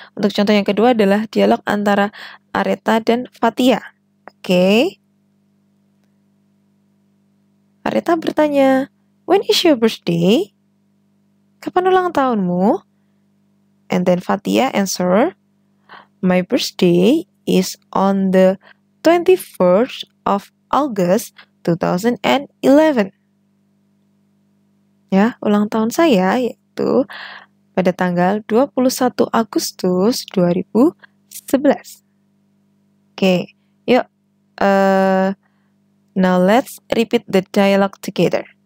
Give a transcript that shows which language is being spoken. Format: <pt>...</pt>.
<id>Untuk contoh yang kedua adalah dialog antara Aretha dan Fathia. Oke. Aretha bertanya,</id> <en>"When is your birthday?"</en> <id>Kapan ulang tahunmu?</id> <en>And then Fathia answer, "My birthday is on the 21st of August 2011.</en> <id>Ya, ulang tahun saya yaitu pada tanggal 21 Agustus 2011. Oke, yuk.</id> <en>Now let's repeat the dialogue together.</en>